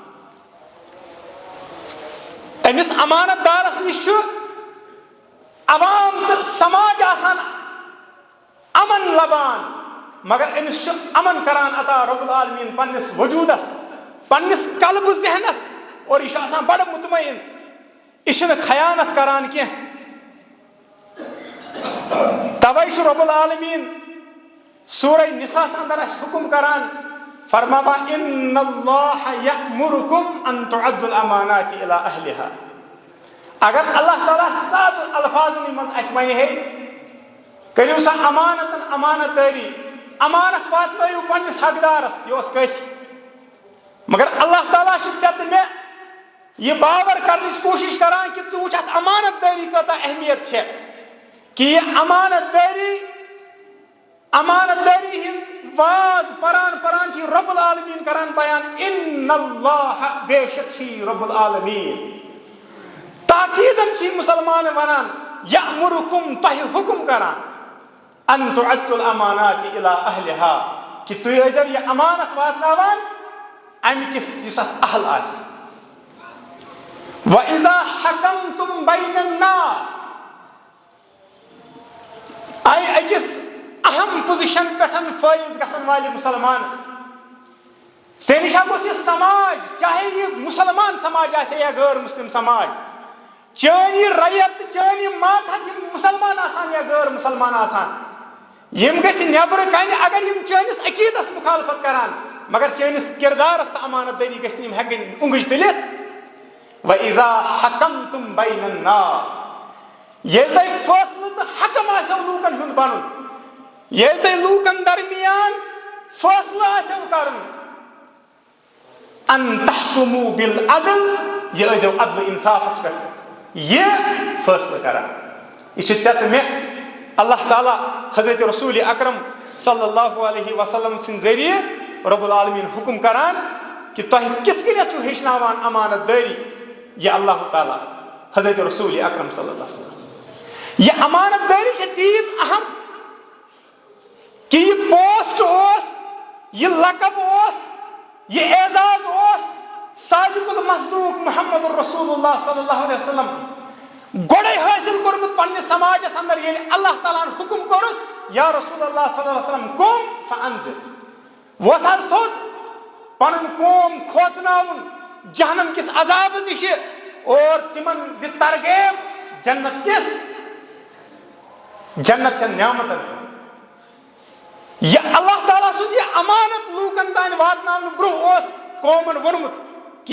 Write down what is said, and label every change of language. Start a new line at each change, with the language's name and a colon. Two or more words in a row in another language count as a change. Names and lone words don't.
Kashmiri: أمِس امانت دارس نِش چھُ عوام تہٕ سماج آسان امن لبان مگر أمِس چھُ امن کران عطا رب العالمیٖن پننِس وجوٗدس پننِس قلبہٕ ذہنس اور یہِ چھُ آسان بڑٕ مطمعین یہِ چھُنہٕ خیانت کران کینٛہہ توے چھُ رب العالمیٖن سورہ نِساہس اندر اَسہِ حُکم کران فرماوان
Arabic: ان اللہ یأمرکم ان تُعدوا الامانات الی اہلہا
Kashmiri: اگر اللہ تعالیٰ سادٕ الفاظنٕے منٛز اَسہِ وَنہِ ہے کٔرِو سا امانتن امانت دٲری امانت واتنٲیِو پننِس حقدارس یہِ اوس کٲفی مگر اللہ تعالیٰ چھُ ژےٚ تہٕ مےٚ یہِ باور کرنٕچ کوٗشش کران کہِ ژٕ وٕچھ اتھ امانت دٲری کۭژاہ اہمیت چھےٚ کہ یہِ امانت دٲری ہٕنٛز واز پران چھِ رب العالمیٖن کران بیان
Arabic: ان اللہ
Kashmiri: بے شک چھِ رب العالمیٖن تاکیٖدن چھِ مسلمان ونان یأمرکم تۄہہِ حُکم کران
Arabic: ان تُعدوا الامانات الی اہلہا
Kashmiri: کہ تُہۍ ٲسۍزیو یہِ امانت واتناوان امہِ کِس یُس اتھ اہل آسہِ
Arabic: وَإِذَا حَكَمْتُمْ بَيْنَ النَّاسِ
Kashmiri: آیہِ أکِس اہم پوزیشن پٮ۪ٹھ فٲیض گژھن والہِ مسلمان ژےٚ نِش گوٚژھ یہِ سماج چاہے یہِ مسلمان سماج آسہِ یا غٲر مسلم سماج چٲنۍ یہِ رعیت تہٕ چٲنۍ یِم ماتحت یِم مسلمان آسان یا غٲر مسلمان آسان یِم گژھِ نٮ۪برٕ کنہِ اگر یِم چٲنِس عقیٖدس مُخالفت کران مگر چٲنِس کِردارس تہٕ امانت دٲری گژھِ نہٕ یِم ہٮ۪کٕنۍ اونٛگٕج تُلِتھ
Arabic: وَإِذَا حَكَمْتُمْ بَيْنَ النَّاسِ
Kashmiri: ییٚلہِ تۄہہِ فٲصلہٕ تہٕ حکم آسیو لوٗکن ہُنٛد بنُن ییٚلہِ تۄہہِ لوٗکن درمیان فٲصلہٕ آسیو کرُن
Arabic: ان تحکموا بالعدل
Kashmiri: یہِ ٲسۍزیو عدلہٕ انصافس پٮ۪ٹھ یہِ فٲصلہٕ کران یہِ چھُ ژےٚ تہٕ مےٚ اللہ تعالیٰ حضرت رسول اکرم
Arabic: صلی اللہ علیہ وسلم
Kashmiri: سٕنٛدِ ذٔریعہٕ رب العالمیٖن حُکم کران کہ تۄہہِ کِتھ کٔنٮ۪تھ چھُو ہیٚچھناوان امانت دٲری یہِ اللہ تعالیٰ حضرت رسول اکرم
Arabic: صلی اللہ علیہ وسلم
Kashmiri: یہِ امانت دٲری چھےٚ تیٖژ اہم کہ یہِ پوسٹ اوس یہِ لقب اوس یہِ اعزاز اوس
Arabic: صادق المصدوق
Kashmiri: محمد رسول اللہ
Arabic: صلی اللہ علیہ وسلم
Kashmiri: گۄڈے حٲصِل کوٚرمُت پننِس سماجس اندر ییٚلہِ اللہ تعالیٰ ہن حُکم کوٚرُس یا رسول اللہ
Arabic: صلی اللہ علیہ وسلم قوم فانذر
Kashmiri: وۄتھ حظ تھوٚد پنُن قوم کھوژناوُن جہنم کِس عذابس نِشہِ اور تِمن دِ ترغیب جنت چٮ۪ن نعمتن یہِ اللہ تعالیٰ سُنٛد یہِ امانت لوٗکن تانۍ واتناونہٕ برونٛہہ اوس قومن ووٚنمُت کہ